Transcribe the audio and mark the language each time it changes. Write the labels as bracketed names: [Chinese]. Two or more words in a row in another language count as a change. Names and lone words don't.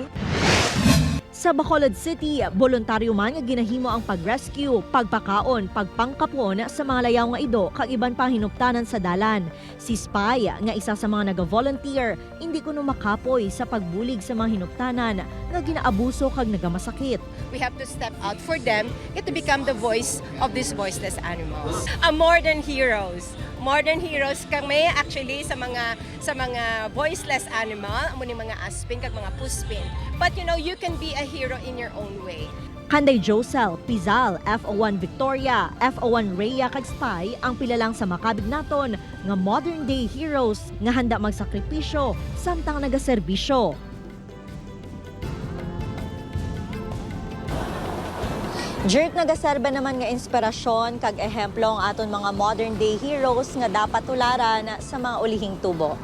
[Hiligaynon] Sa Bacolod City, voluntaryo man nga ginahimo ang pag-rescue, pagpakaon, pagpangkapon sa mga layaw nga ido kag iban pa hinuptanan sa dalan. Si Spy nga isa sa mga naga-volunteer, hindi kuno makapoy sa pagbulig sa mga hinuptanan nga ginaabuso kag nagamasakit. [English] We have to step out for them to become the voice of these voiceless animals. A modern heroes [Hiligaynon] kami actually sa mga [English] voiceless animal, [Hiligaynon] amo ni mga aspin kag mga puspin. [English] But you know, you can be a hero in your own way. [Hiligaynon] Kanday Josel, Pizal, FO1 Victoria, FO1 Rhea kag Spy ang pila lang sa makabig naton nga [English] modern day heroes [Hiligaynon] nga handa magsakripisyo samtang nagaserbisyo. Jert, nagaserba naman nga inspirasyon kag ehemplo ang aton mga [English] modern day heroes [Hiligaynon] nga dapat tularan sa mga ulihing tubo.